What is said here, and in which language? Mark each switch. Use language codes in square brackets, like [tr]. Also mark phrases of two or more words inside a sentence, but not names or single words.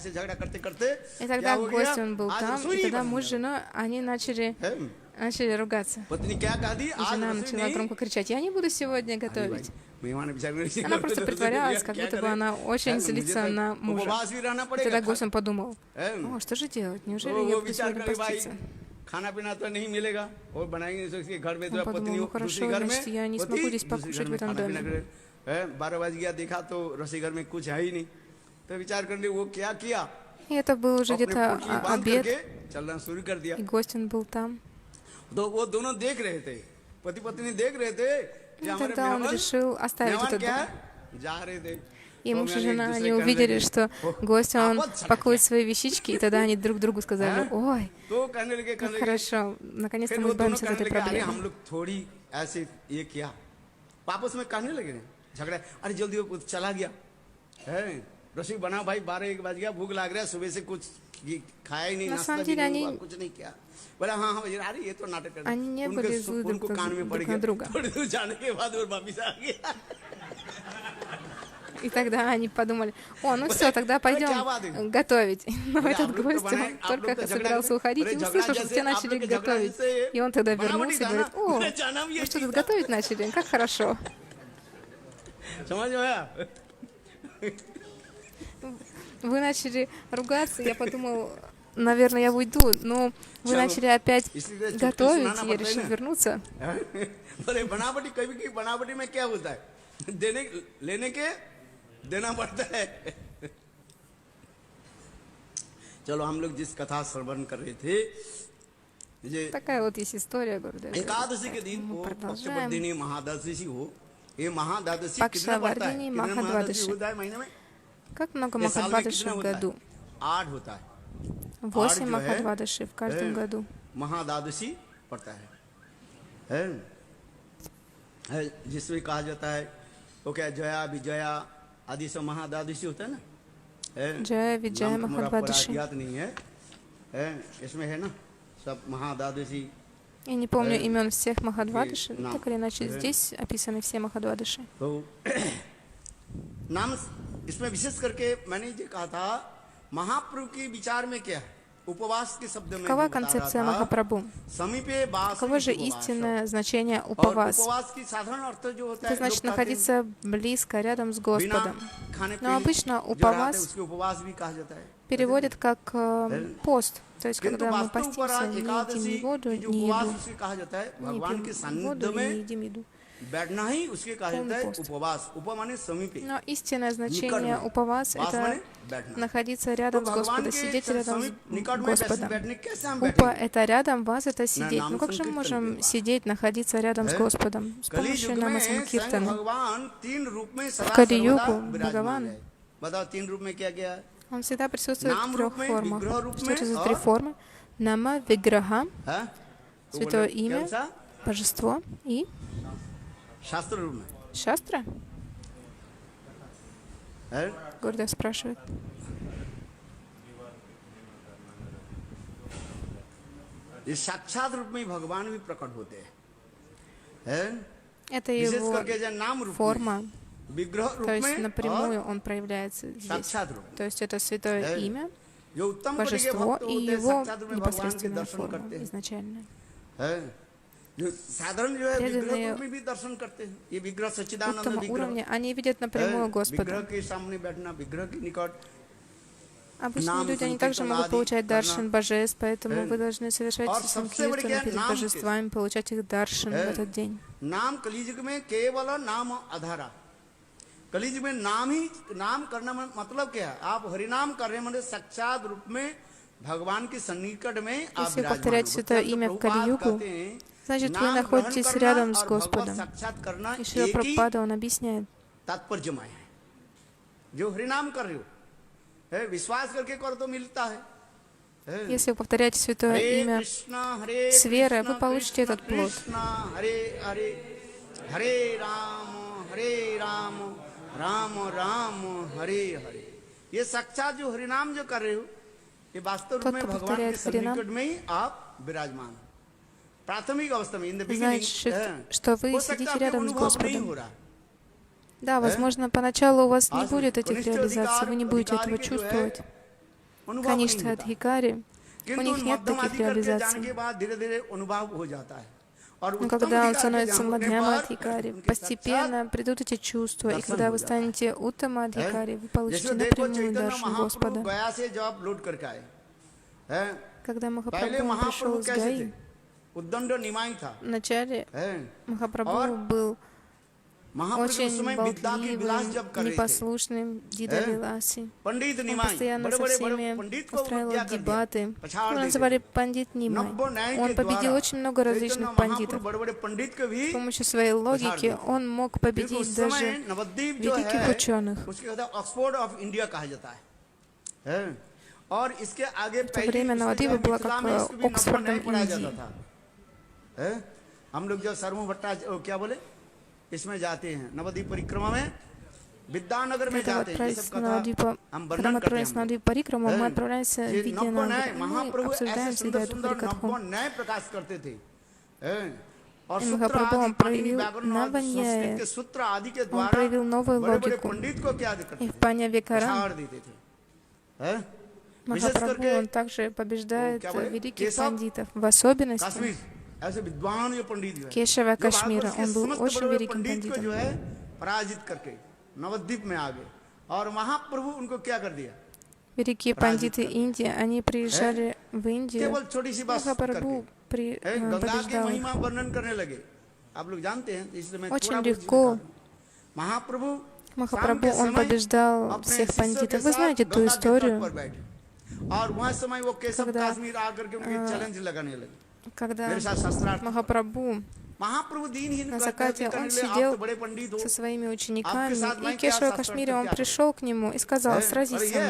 [ru] И тогда гость, он был там, и тогда муж и жена, они начали ругаться. И жена начала громко кричать, я не буду сегодня готовить. Она просто притворялась, как будто бы она очень злится на мужа. И тогда гость, он подумал, о, что же делать, неужели я буду сегодня поститься? [hi] खाना पीना तो नहीं मिलेगा और बनाएंगे इसके घर में, [ru] Он подумал, ну хорошо, значит, я не смогу здесь покушать в этом доме. [hi] 12 बज गया, देखा तो रसोई घर में कुछ है ही नहीं, तो विचार करने वो क्या किया, [ru] И это был уже где-то обед, [hi] चलना शुरू कर दिया। [ru] и гость он был там. [hi] तो वो दोनों देख रहे थे, पति पत्नी देख रहे थे कि [ru] И [hi] हमारे [ru] тогда он решил оставить [hi] मेहमान [ru] этот [hi] क्या [ru] дом. [hi] है, जा रहे थे। [ru] И муж и жена, они увидели, что гость, он пакует свои вещички, и тогда они друг другу сказали, ой, как хорошо, наконец-то мы избавимся от этой проблемы. [hi] हम लोग थोड़ी ऐसे ये किया, आपस में कहने लगे झगड़ा, अरे जल्दी वो चला गया है, रसोई बना भाई, 12-1 बज गया, भूख लग रहा है, सुबह से कुछ खाया ही नहीं, नाश्ता भी नहीं हुआ, कुछ नहीं किया। बोला हाँ हाँ अरे ये तो नाटक कर, [ru] Они не были злы друг на друга. [hi] थोड़ी दूर जाने के बाद वो वापिस आ गया। [ru] И тогда они подумали, о, ну все, тогда пойдем готовить. Но этот гость, он только собирался уходить и услышал, что все начали готовить. И он тогда вернулся и говорит, о, вы что, тут готовить начали? Как хорошо. Вы начали ругаться, я подумал, наверное, я уйду, но вы начали опять готовить, и я решил вернуться. [hi] बनावटी कभी की बनावटी में क्या होता है, लेने के देना पड़ता है। चलो हम लोग जिस कथा श्रवण कर रहे थे, ये [ru] Такая вот есть история, говорю, [hi] एकादशी के दिन [ru] мы [hi] वो [ru] продолжаем. [hi] पक्षवर्धिनी महाद्वादशी हो, ये महाद्वादशी कितना पड़ता है? [ru] Пакшавардини [hi] कितने महाद्वादशी [ru] Махадвадаши. [hi] होता है महीने में? [ru] Как много [hi] ये साल में [ru] Махадвадаши [hi] कितना [ru] в [hi] होता है? [ru] году? [hi] 8 होता है। 8 जो है, [ru] Махадвадаши в каждом году. [hi] महाद्वादशी पड़ता है, जिसमें कहा जाता है वो क्या जया विजया आदि सब महाद्वादशी होता है ना, [ru] Джая, Виджая, [hi] नाम तो मेरा [ru] Махадвадаши. [hi] याद नहीं है, इसमें है ना सब महाद्वादशी। [ru] Я не помню имен всех Махадвадаши, нам. так или иначе здесь описаны все Махадвадаши. [hi] तो नाम इसमें विशेष करके मैंने ये कहा था, महाप्रभु के विचार में क्या है, उपवास के शब्द में [ru] Какова [hi] जो बता रहा [ru] концепция [hi] था, [ru] Махапрабху? [hi] समीपे वास [ru] Каково же [hi] उपवास। [ru] истинное значение [hi] और [ru] упавас? [hi] उपवास की साधारण अर्थ जो होता है, [ru] Это значит [hi] लोग कहते हैं, [ru] находиться близко, рядом с [hi] बिना [ru] Господом. [hi] खाने [ru] Но обычно [hi] जो रहते हैं, उपवास उसके उपवास भी कहा जाता है। [ru] переводят как пост. То есть, [hi] किंतु [ru] когда мы [hi] वास्तव पर [ru] постимся, не [hi] एकादशी [ru] едим ни воду, [hi] की जो [ru] ни [hi] उपवास [ru] еду, [hi] उसके कहा जाता है, [ru] не [hi] भगवान के [ru] пьем [hi] सानिध्य [ru] воду и не [hi] में [ru] едим еду. [hi] बैठना ही उसके कहा जाता है [ru] Полный пост. [hi] उपवास। उप माने समीपे, [ru] Но истинное значение [hi] निकट में। [ru] упавас — [hi] वास [ru] это [hi] माने बैठना। [ru] находиться [hi] तो [ru] рядом с [hi] भगवान [ru] Господом, [hi] के [ru] сидеть рядом [hi] समीप [ru] с [hi] निकट में [ru] Господом. [hi] बैठने कैसे हम [ru] Упа — [hi] बैठेंगे? [ru] это рядом, вас — это сидеть. [hi] नाम [ru] Ну как же мы [hi] संकीर्तन [ru] можем [hi] के [ru] сидеть, находиться рядом с Господом? С [hi] कली [ru] помощью [hi] युग [ru] нама [hi] में स्वयं Санкиртана. भगवान तीन रूप में सदा कलियुग सर्वदा विराजमान भगवान है। बताओ तीन रूप में क्या क्या है? [ru] Он всегда присутствует [hi] नाम [ru] в [hi] रूप [ru] 3 [hi] में, [ru] формах. [hi] विग्रह रूप [ru] Что [hi] में [ru] это за [hi] और [ru] 3 формы? Нама, Виграха, [hi] हाँ? तो [ru] Святое [hi] बोले, [ru] имя, [hi] कौन सा? [ru] Божество и [hi] शास्त्र रूप में [ru] Шастра? [hi] है? [ru] Гордо спрашивает. [hi] ये साक्षात रूप में भगवान भी प्रकट होते हैं, [ru] Это [hi] विशेष [ru] его [hi] करके जो नाम रूप [ru] форма. [hi] में, विग्रह रूप [ru] То есть [hi] में [ru] напрямую [hi] और [ru] он проявляется здесь. [hi] साक्षात रूप में। [ru] То есть это Святое имя, [hi] जो उत्तम कोटि के [ru] Божество [hi] भक्त [ru] и [hi] होते हैं [ru] его [hi] साक्षात रूप में भगवान के [ru] непосредственная [hi] दर्शन [ru] форма [hi] करते हैं, [ru] изначально. [hi] जो साधारण जो है विग्रह [ru] преданные [hi] रूप में भी दर्शन करते हैं। ये विग्रह सच्चिदानंद [ru] Уттама [hi] विग्रह, [ru] уровня, они видят напрямую [hi] विग्रह [ru] Господа. [hi] के सामने बैठना, विग्रह के निकट [ru] Обычные Нам люди, они также Санкиртана могут Ади получать даршин Карна. божеств, поэтому вы должны совершать [hi] और सबसे बड़ी क्या [ru] санкиртану перед [hi] नाम [ru] божествами, получать их даршин в этот день. [hi] नाम कलियुग में केवल नाम आधारा। कलियुग में नाम करना मतलब क्या है? आप हरिनाम कर रहे हैं, मतलब साक्षात रूप में भगवान के सन्निकट में आप [ru] Если [hi] विराजमान [ru] повторять [hi] हो। [ru] святое [hi] तो [ru] имя в [hi] प्रभुपाद [ru] Кали-югу, [hi] कहते हैं, [ru] значит, вы [hi] नाम [ru] находитесь [hi] ग्रहण [ru] рядом [hi] करना [ru] с [hi] और भगवत [ru] Господом. [hi] साक्षात करना [ru] И Шрила [hi] एक ही [ru] Прабхупада, он объясняет, [hi] तात्पर्यमय है। जो हरिनाम कर रहे हो, विश्वास करके करो तो मिलता है। [ru] если вы повторяете святое имя с верой, вы получите этот плод. [hi] हरे हरे हरे राम राम राम हरे हरे। ये साक्षात जो हरिनाम जो कर रहे हो, ये वास्तव रूप [ru] Тот, [hi] में [ru] кто [hi] भगवान के [ru] повторяет हरिनाम, [hi] सन्निकट में ही आप विराजमान हो। प्राथमिक अवस्था में, [en] in the [ru] значит, что вы сидите рядом с [hi] नहीं [ru] Господом. [hi] हो रहा। [ru] Да, возможно, поначалу у вас не А будет этих конечный реализаций, вы не будете [hi] अधिकार [ru] этого [hi] के जो है, [ru] чувствовать. [hi] अनुभव नहीं [ru] Конечно, [hi] होता। [ru] от Хикари, у [hi] किंतु [ru] них нет [hi] मध्यम [ru] таких [hi] अधिकार के जाने [ru] реализаций. [hi] के बाद धीरे धीरे अनुभव हो जाता है। और [ru] Но [hi] उत्तम [ru] когда он [hi] अधिकार के [ru] становится [hi] जाने के [ru] Мадхьяма [hi] बाद [ru] Адхикари, [hi] उनके [ru] постепенно придут эти чувства, и [hi] दर्शन [ru] когда [hi] हो [ru] вы [hi] जाता है। [ru] станете Уттама Адхикари, вы получите [hi] जैसे देखो [ru] напрямую [hi] चैतन्य [ru] даршин [hi] महाप्रभु [ru] Господа. [hi] गया से जब लौट करके आए हैं, [ru] Когда [hi] पहले [ru] Махапрабху он пришел [hi] महाप्रभु [ru] из [hi] कैसे थे? [ru] Гаи, [hi] उद्दंड निमाई था। [ru] вначале [hi] हैं? [ru] Махапрабху был [hi] महाप्रभु उस [ru] очень [hi] समय विद्या की विलास [ru] болтливым, [hi] जब कर रहे थे, [ru] непослушным Дидавиласи. [hi] पंडित [ru] Он [hi] निमाई [ru] постоянно [hi] बड़े [ru] со [hi] बड़े [ru] всеми [hi] पंडित को [ru] устраивал [hi] विद्या कर दिया, [ru] дебаты. [hi] पछाड़ [ru] Его [hi] देते [ru] называли [hi] थे। [ru] пандит Нимай. [hi] नब्बो न्याय [ru] Он [hi] के [ru] победил [hi] द्वारा [ru] очень много [hi] चैतन्य [ru] различных [hi] महाप्रभु [ru] пандитов. [hi] बड़े बड़े पंडित को भी [ru] С помощью своей логики [hi] देते। [ru] он мог [hi] क्योंकि [ru] победить [hi] उस [ru] даже [hi] समय नवद्वीप जो [ru] великих [hi] है [ru] ученых. [hi] उसके कहते हैं [en] Oxford of India [hi] कहा जाता है? और इसके आगे [ru] В то [hi] पहले [ru] время [hi] उसमें [ru] Навадвипа [hi] जो [ru] была [hi] मिथिला [ru] как [hi] में इसको भी नब्बो [ru] Оксфордом [hi] न्याय पढ़ाया जाता [ru] Индии. [hi] था। हैं? हम लोग जब सर्वो भट्टाचार्य क्या बोले इसमें जाते हैं नवद्वीप परिक्रमा में, विद्यानगर में [ru] Когда мы [hi] जाते हैं, ये [ru] отправились [hi] सब [ru] на [hi] कथा [ru] Навадвипа, [hi] हम [ru] когда мы [hi] वर्णन करते [ru] отправились на [hi] हैं। [ru] Навадвипа Парикраму, мы отправляемся в [hi] ये [ru] виде [hi] नब्बो न्याय [ru] Нагры. Мы [hi] महाप्रभु [ru] обсуждаем [hi] ऐसे [ru] всегда [hi] सुंदर [ru] эту [hi] सुंदर [ru] Харикатху. [hi] नब्बो न्याय प्रकाश करते थे। हैं? और [ru] И [hi] सूत्र [ru] Махапрабху [hi] आदि [ru] он [hi] पाणिनि [ru] проявил [hi] व्याकरण और संस्कृत [ru] Наваняя, [hi] के सूत्र आदि के [ru] он [hi] द्वारा [ru] проявил новую [hi] बड़े बड़े [ru] логику. [hi] पंडित को क्या करते [ru] И в [hi] थे? [ru] Паня Викарам [hi] पछाड़ देते थे। हैं? विशेष [ru] Махапрабху, [hi] करके [ru] он также побеждает [hi] क्या बोले? [ru] великих [hi] केशव, [ru] пандитов. В особенности [hi] कश्मीर ऐसे विद्वान जो पंडित जो है, [ru] Кешава [hi] जो भारतवर्ष [ru] Кашмира, [hi] के [ru] он был [hi] समस्त [ru] очень [hi] बड़े-बड़े [ru] великим [hi] पंडित को जो [ru] пандитом. [hi] है पराजित करके नवद्वीप में आ गए और महाप्रभु उनको क्या कर दिया? [ru] Великие пандиты Индии, они приезжали в Индию. [hi] केवल छोटी सी बात [ru] Махапрабху [hi] करके गंगा की [ru] побеждал их. [hi] महिमा वर्णन करने लगे। आप लोग जानते हैं, इसलिए मैं [ru] Очень [hi] थोड़ा बहुत [ru] легко [hi] इसमें बता दूं। महाप्रभु [ru] Махапрабху, он побеждал [hi] अपने [ru] всех [hi] शिष्यों के [ru] пандитов. Вы [hi] साथ [ru] знаете ту [hi] गंगा के तट [ru] историю? [hi] पर बैठे। और वहाँ समय वो केशव [ru] когда, [hi] कश्मीर आकर के उनके चैलेंज लगाने लगे [ru] когда [hi] मेरे साथ शास्त्रार्थ [ru] Махапрабху [hi] महाप्रभु दीनहीन [ru] на [hi] कहते [ru] закате, [hi] करने [ru] он [hi] लगे, आप [ru] сидел [hi] तो बड़े पंडित हो [ru] со своими [hi] आपके [ru] учениками, [hi] साथ [ru] и [hi] मैं क्या [ru] Кешава [hi] शास्त्रार्थ [ru] Кашмири, он [hi] क्या [ru] пришел к нему и сказал, сразись со [hi] ये